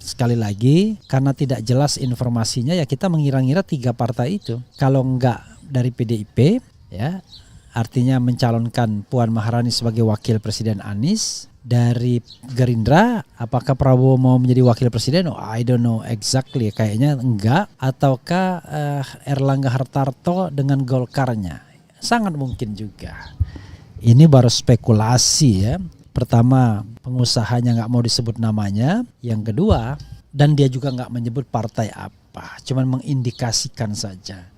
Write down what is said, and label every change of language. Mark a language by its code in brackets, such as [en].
[id] Sekali lagi, karena tidak jelas informasinya, ya kita mengira-ngira 3 partai itu. Kalau nggak dari PDIP, ya, artinya mencalonkan Puan Maharani sebagai wakil presiden Anies. Dari Gerindra, apakah Prabowo mau menjadi wakil presiden? [en] Oh, I don't know exactly, [id] kayaknya enggak. Ataukah Erlangga Hartarto dengan Golkarnya? Sangat mungkin juga. Ini baru spekulasi, ya. Pertama, pengusahanya nggak mau disebut namanya. Yang kedua, dan dia juga nggak menyebut partai apa, cuman mengindikasikan saja.